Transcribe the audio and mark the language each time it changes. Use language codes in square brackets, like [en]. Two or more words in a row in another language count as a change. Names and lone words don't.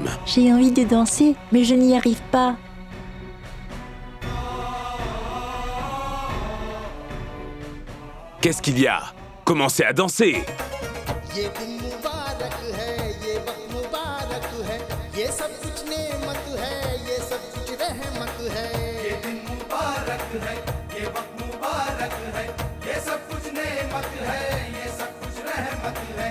[fr] J'ai envie de danser, mais je n'y arrive pas. Qu'est-ce qu'il y a? Commencez à danser! [hi] ये दिन मुबारक है, ये वक्त मुबारक है, ये सब कुछ नेमत है, ये सब कुछ रहमत है। ये दिन मुबारक है, ये वक्त मुबारक है, ये सब कुछ नेमत है, ये सब कुछ रहमत है।